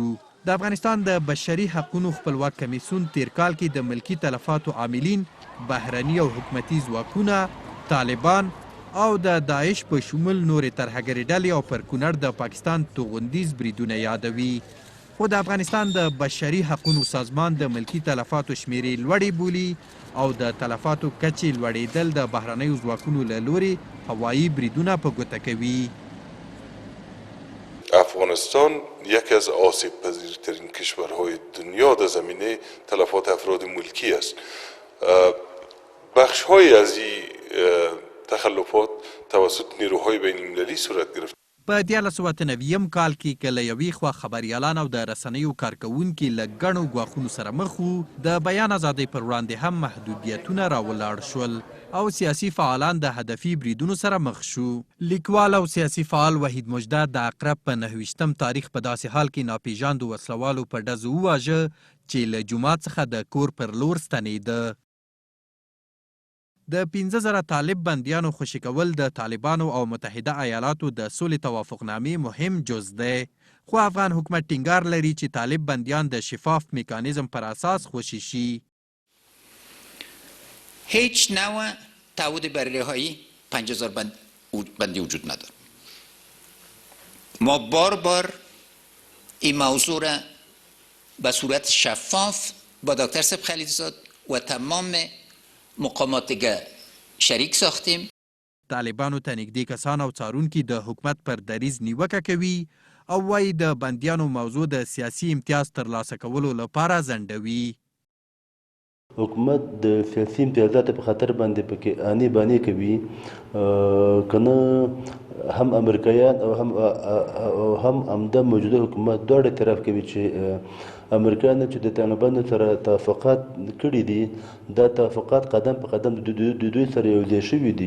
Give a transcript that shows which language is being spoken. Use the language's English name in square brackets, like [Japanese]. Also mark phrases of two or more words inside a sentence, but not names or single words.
[Pashto] د افغانستان د بشري حقوقو خپلواک کمیسیون تیر کال کې د ملکي تلفاتو عاملین، بهرني او حکومتي ځواکونه، طالبان او د داعش په شمول نورې ترهګرې ډلې او پر کونړ د پاکستان توغندیز بریدونه یادوي. خو د افغانستان د بشري حقوقو سازمان د ملکي تلفاتو شمیرې لوړې بولي او د تلفاتو کچې لوړېدل د بهرنیو ځواکونو له لوري هوایي بریدونه په ګوته کوي. [Persian] افغانستان یکی از آسیب پذیرترین کشورهای دنیا در زمینه تلفات افراد ملکی است. بخش‌هایی از این تخلفات توسط نیروهای بین المللی صورت گرفت. [Pashto] په 1990 کال کې که له یوې خوا خبریالان او د رسنیو کارکوونکي له ګڼو ګواښونو سره مخ وو، د بیان ازادۍ پر وړاندې هم محدودیتونه راولاړ شول او سیاسي فعالان د هدفي بریدونو سره مخ شو. لیکوال او سیاسي فعال وحید مجده د عقرب په 29 تاریخ په داسې حال کې ناپېژاندو وسلوالو په ډزو وواژه چې له جومات څخه د کور پر لور ستنېده. د 15,000 طالب بندیانو خوشي کول د طالبانو او متحده ایالاتو د سولې توافقنامې مهم جز دی، خو افغان حکومت ټینګار لري چې طالب بندیان د شفاف میکانیزم پر اساس خوشي شي. [Persian] هیچ نوع تعهد بر رهایی 50,000 بندی وجود نداره. ما بار این موضوع را به صورت شفاف با دکتر سب خلیلزاد و تمام مقامات دیگه شریک ساختیم. [Pashto] طالبانو ته نږدې کسان او څارونکي د حکومت پر دریځ نیوکه کوي او وایي د بندیانو موضوع د سیاسي امتیاز ترلاسه کولو لپاره ځنډوي. حکومت د سیاسي امتیازاتو په خاطر باندې پکې آنی بانی کوي، کنه هم امریکایان او هم همدا موجوده حکومت دواړه اعتراف کوي چې امریکایان چې د طالبانو سره توافقات کړي دي، دا توافقات قدم په قدم د دوی سره یوځای شوي دي.